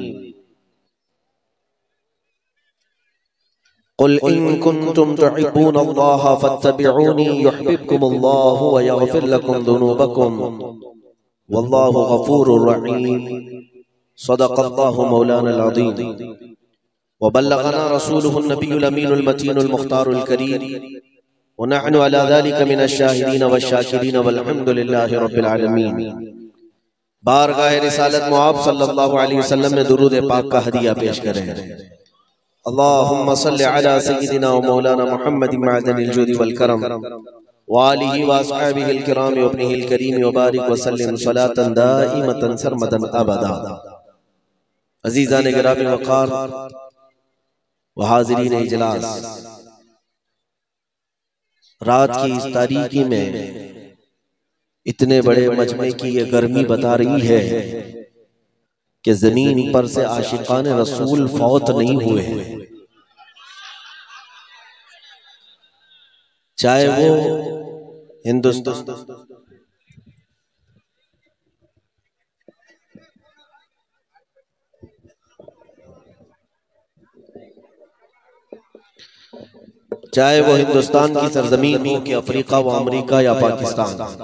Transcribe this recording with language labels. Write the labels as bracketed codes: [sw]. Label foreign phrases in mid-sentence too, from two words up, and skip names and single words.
[ar] قل إن كنتم تحبون الله فاتبعوني يحببكم الله ويغفر لكم ذنوبكم والله غفور رحيم. صدق الله مولانا العظيم وبلغنا رسوله النبي الأمين المتين المختار الكريم ونحن على ذلك من الشاهدين والشاكرين والحمد لله رب العالمين. [ur] بارگاہ رسالت مآب [ar] صلی اللہ علیہ وسلم [ur] میں درود پاک کا ہدیہ پیش کریں. [ar] اللهم صل على سيدنا ومولانا محمد معدن الجود والكرم وآله وأصحابه الكرام وابنه الكريم وبارك وسلم صلاة دائمة سرمدا أبدا. [ur] عزیزان گرامی وقار و حاضرین اجلاس, رات کی اس تاریکی میں اتنے بڑے مجمعے کی یہ گرمی بتا رہی ہے کہ زمین پر سے عاشقان رسول فوت نہیں ہوئے, چاہے وہ ہندوستان چاہے وہ ہندوستان کی سرزمین ہو کہ افریقہ و امریکہ یا پاکستان,